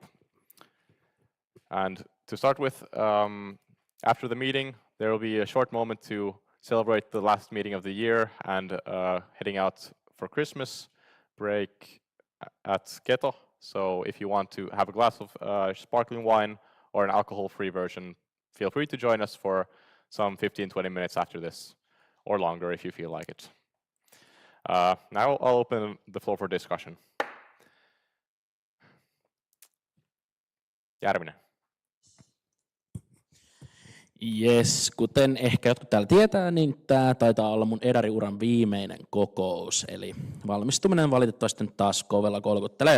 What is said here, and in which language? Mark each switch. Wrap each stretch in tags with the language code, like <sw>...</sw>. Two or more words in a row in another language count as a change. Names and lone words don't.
<en>And to start with, after the meeting, there will be a short moment to celebrate the last meeting of the year and heading out for Christmas break at Keto. So if you want to have a glass of sparkling wine or an alcohol-free version, feel free to join us for some 15-20 minutes after this, or longer if you feel like it. Now I'll open the floor for discussion. Järvinen.</en> <fi>Yes, kuten ehkä jotkut täällä tietää, niin tämä taitaa olla mun edariuran viimeinen kokous, eli valmistuminen valitettavasti nyt taas kovella kolkuttelee.</fi>